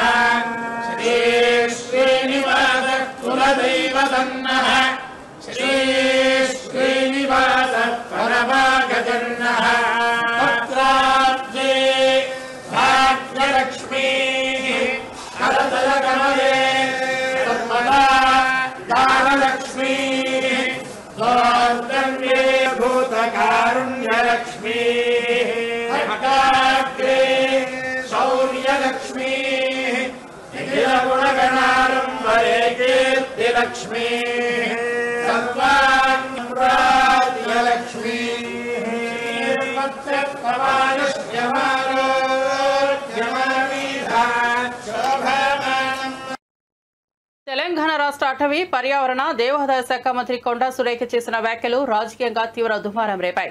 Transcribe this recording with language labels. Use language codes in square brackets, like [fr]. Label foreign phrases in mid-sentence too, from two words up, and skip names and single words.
[sa] श्री श्रीनिवासः कुलदैवतन्नः श्री श्रीनिवासः परभागजन्नः भद्राब्जे भाग्यलक्ष्मीः करतलकमले सर्वदा दानलक्ष्मीः सौर्गम्ये भूतकारुण्यलक्ष्मीः हठाग्रे शौर्यलक्ष्मीः निखिलगुणगणारम्भरे कीर्तिलक्ष्मीः [te] తెలంగాణ రాష్ట్ర అటవీ పర్యావరణ దేవాదాయ శాఖ మంత్రి కొండా సురేఖ చేసిన వ్యాఖ్యలు రాజకీయంగా తీవ్ర దుమారం రేపాయి.